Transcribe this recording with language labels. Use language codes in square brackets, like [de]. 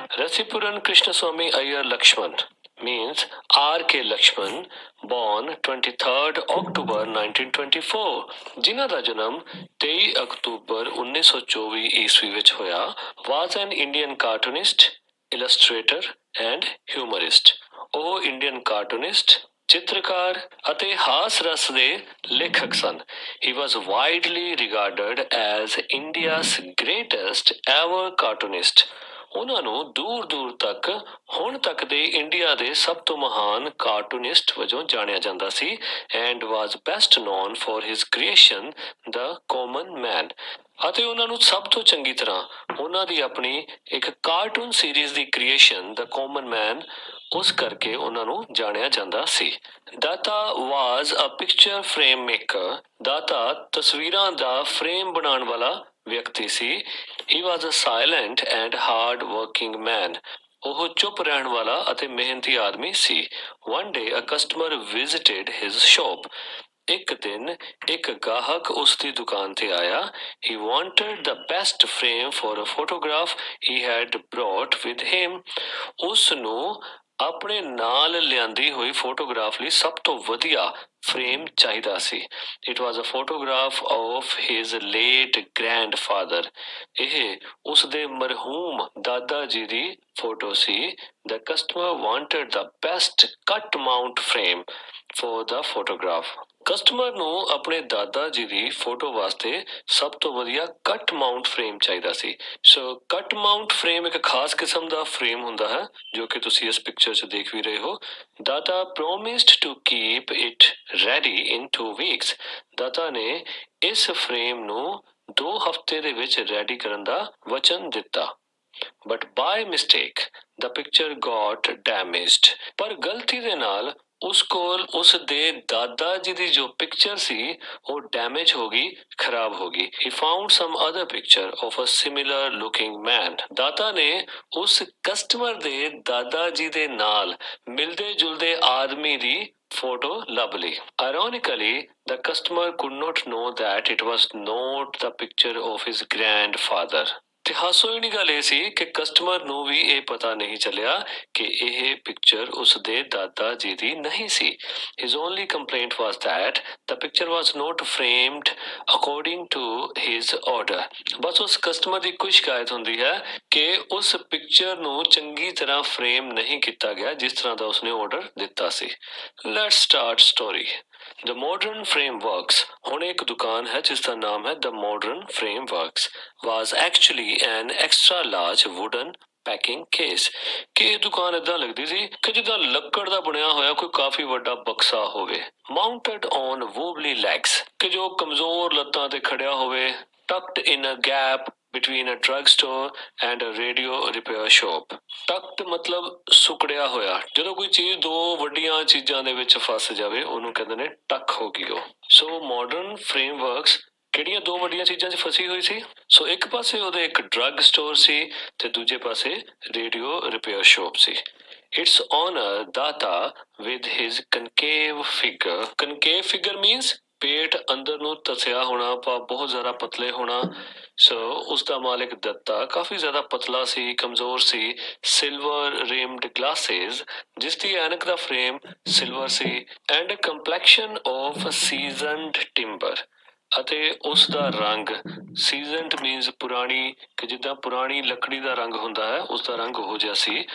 [en] Rasipuran Krishnaswamy Iyer Lakshman means R.K. Lakshman, born 23rd October 1924, [pa] ਜਿਨ੍ਹਾਂ ਦਾ ਜਨਮ 23 October 1924 ਈਸਵੀ ਵਿੱਚ ਹੋਇਆ, [en] was an Indian cartoonist, illustrator and humorist. [pa] ਉਹ ਇੰਡੀਅਨ ਕਾਰਟੂਨਿਸਟ, ਚਿੱਤਰਕਾਰ ਅਤੇ ਹਾਸ ਰਸ ਦੇ ਲੇਖਕ ਸਨ। [en] He was widely regarded as India's greatest ever cartoonist. [pa] ਉਹਨਾਂ ਨੂੰ ਦੂਰ ਦੂਰ ਤੱਕ ਹੁਣ ਤੱਕ ਦੇ ਇੰਡੀਆ ਦੇ ਸਭ ਤੋਂ ਮਹਾਨ ਕਾਰਟੂਨਿਸਟ ਵਜੋਂ ਜਾਣਿਆ ਜਾਂਦਾ ਸੀ [en] and was best known for his creation The Common Man. [pa] ਅਤੇ ਉਹਨਾਂ ਨੂੰ ਸਭ ਤੋਂ ਚੰਗੀ ਤਰ੍ਹਾਂ ਉਹਨਾਂ ਦੀ ਆਪਣੀ ਇੱਕ ਕਾਰਟੂਨ ਸੀਰੀਜ਼ ਦੀ ਕ੍ਰੀਏਸ਼ਨ ਦ ਕਾਮਨ ਮੈਨ ਉਸ ਕਰਕੇ ਉਹਨਾਂ ਨੂੰ ਜਾਣਿਆ ਜਾਂਦਾ ਸੀ। ਦਾਤਾ [en] Was a picture frame maker. [pa] ਦਾਤਾ ਤਸਵੀਰਾਂ ਦਾ ਫਰੇਮ ਬਣਾਉਣ ਵਾਲਾ ਵਿਅਕਤੀ ਸੀ। [en] He was a silent and hard working man. [pa] ਉਹ ਚੁੱਪ ਰਹਿਣ ਵਾਲਾ ਅਤੇ ਮਿਹਨਤੀ ਆਦਮੀ ਸੀ। [en] One day a customer visited his shop. [pa] ਇੱਕ ਦਿਨ ਇੱਕ ਗਾਹਕ ਉਸ ਦੀ ਦੁਕਾਨ ਤੇ ਆਇਆ। [en] He wanted the best frame for a photograph he had brought with him. [pa] ਉਸ ਨੂੰ ਆਪਣੇ ਨਾਲ ਲਿਆਂਦੀ ਹੋਈ ਫੋਟੋਗ੍ਰਾਫ ਲਈ ਸਭ ਤੋਂ ਵਧੀਆ ਫਰੇਮ ਚਾਹੀਦਾ ਸੀ। [en] It was a photograph of his late grandfather. [pa] ਇਹ ਉਸ ਦੇ ਮਰਹੂਮ ਦਾਦਾ ਜੀ ਦੀ photo ਸੀ। [en] The customer wanted the best cut mount frame for the photograph. [pa] Customer ਨੂੰ ਆਪਣੇ ਦਾਦਾ ਜੀ ਦੀ ਫੋਟੋ ਵਾਸਤੇ ਸਭ ਤੋਂ ਵਧੀਆ ਕੱਟ ਮਾਊਂਟ ਫਰੇਮ ਚਾਹੀਦਾ ਸੀ। ਸੋ ਕੱਟ ਮਾਊਂਟ ਫਰੇਮ ਇੱਕ ਖਾਸ ਕਿਸਮ ਦਾ ਫਰੇਮ ਹੁੰਦਾ ਹੈ ਜੋ ਕਿ ਤੁਸੀਂ ਇਸ ਪਿਕਚਰ 'ਚ ਦੇਖ ਵੀ ਰਹੇ ਹੋ। [en] Datta promised to keep it ready in 2 weeks. [pa] ਦਾਤਾ ਨੇ ਇਸ ਫਰੇਮ ਨੂੰ 2 ਹਫ਼ਤੇ ਦੇ ਵਿੱਚ ਰੈਡੀ ਕਰਨ ਦਾ ਵਚਨ ਦਿੱਤਾ। [en] But by mistake the picture got damaged. [pa] ਪਰ ਗਲਤੀ ਦੇ ਨਾਲ ਉਸ ਕੋਲ ਉਸ ਦੇ ਦਾਦਾ ਜੀ ਦੀ ਜੋ ਪਿਕਚਰ ਸੀ ਉਹ ਡੈਮੇਜ ਹੋ ਗਈ, ਖਰਾਬ ਹੋ ਗਈ। [en] He found some other picture of a similar looking man. [pa] ਦਾਤਾ ਨੇ ਉਸ ਕਸਟਮਰ ਦੇ ਦਾਦਾ ਜੀ ਦੇ ਨਾਲ ਮਿਲਦੇ ਜੁਲਦੇ ਆਦਮੀ ਦੀ ਫੋਟੋ ਲੱਭ ਲਈ। [en] Ironically, the customer could not know that it was not the picture of his grandfather. [pa] ਤੇ ਹਾਸੋਹੀਣੀ ਗੱਲ ਇਹ ਸੀ ਕਿ ਕਸਟਮਰ ਨੂੰ ਵੀ ਇਹ ਪਤਾ ਨਹੀਂ ਚੱਲਿਆ ਕਿ ਇਹ ਪਿਕਚਰ ਉਸ ਦੇ ਦਾਦਾ ਜੀ ਦੀ ਨਹੀਂ ਸੀ। [en] His only complaint was that the picture was not framed according to his order. [pa] ਬਸ ਉਸ ਕਸਟਮਰ ਦੀ ਕੋਈ ਸ਼ਿਕਾਇਤ ਹੁੰਦੀ ਹੈ ਕਿ ਉਸ ਪਿਕਚਰ ਨੂੰ ਚੰਗੀ ਤਰ੍ਹਾਂ ਫਰੇਮ ਨਹੀਂ ਕੀਤਾ ਗਿਆ ਜਿਸ ਤਰ੍ਹਾਂ ਦਾ ਉਸਨੇ ਆਰਡਰ ਦਿੱਤਾ ਸੀ। [en] Let's start story. The Modern Frameworks, [pa] ਹੁਣ ਇੱਕ ਦੁਕਾਨ ਹੈ ਜਿਸ ਦਾ ਨਾਮ ਹੈ [en] The Modern Frameworks, was actually an extra large wooden packing case. [pa] ਕਿ ਇਹ ਦੁਕਾਨ ਏਦਾਂ ਲੱਗਦੀ ਸੀ ਕਿ ਜਿੱਦਾਂ ਲੱਕੜ ਦਾ ਬਣਿਆ ਹੋਇਆ ਕੋਈ ਕਾਫੀ ਵੱਡਾ ਬਕਸਾ ਹੋਵੇ। [en] Mounted on wobbly legs, [pa] ਕਿ ਜੋ ਕਮਜ਼ੋਰ ਲੱਤਾਂ ਤੇ ਖੜਿਆ ਹੋਵੇ। [en] Tucked in a gap between a drugstore and a radio repair shop. [pa] ਟਕਟ ਮਤਲਬ ਸੁਕੜਿਆ ਹੋਇਆ। ਜਦੋਂ ਕੋਈ ਚੀਜ਼ 2 ਵੱਡੀਆਂ ਚੀਜ਼ਾਂ ਦੇ ਵਿੱਚ ਫਸ ਜਾਵੇ ਉਹਨੂੰ ਕਹਿੰਦੇ ਨੇ ਟੱਕ ਹੋ ਗਈ ਉਹ। ਸੋ ਮਾਡਰਨ ਫਰੇਮਵਰਕਸ ਕਿਹੜੀਆਂ 2 ਵੱਡੀਆਂ ਚੀਜ਼ਾਂ 'ਚ ਫਸੀ ਹੋਈ ਸੀ? ਸੋ ਇੱਕ ਪਾਸੇ ਉਹਦੇ ਇੱਕ ਡਰੱਗ ਸਟੋਰ ਸੀ ਤੇ ਦੂਜੇ ਪਾਸੇ radio repair shop ਸੀ। [en] Its owner Data with his concave figure. Concave figure means [pa] ਪੇਟ ਅੰਦਰ ਨੂੰ ਧਸਿਆ ਹੋਣਾ, ਬਹੁਤ ਜ਼ਿਆਦਾ ਪਤਲੇ ਹੋਣਾ। ਸੋ ਉਸਦਾ ਮਾਲਿਕ ਦੱਤਾ ਕਾਫੀ ਜ਼ਿਆਦਾ ਪਤਲਾ ਸੀ, ਕਮਜ਼ੋਰ ਸੀ। [en] silver rimmed glasses, [pa] ਜਿਸ ਦੀ ਐਨਕ ਦਾ frame silver ਸੀ। [en] and complexion of seasoned timber, [pa] ਅਤੇ ਉਸ ਦਾ ਰੰਗ ਸੀਜ਼ਨਡ ਮੀਨਸ ਪੁਰਾਣੀ, ਕਿ ਜਿੱਦਾਂ ਪੁਰਾਣੀ ਲੱਕੜੀ ਦਾ ਰੰਗ ਹੁੰਦਾ ਹੈ ਉਸਦਾ ਰੰਗ ਉਹੋ ਜਿਹਾ ਸੀ।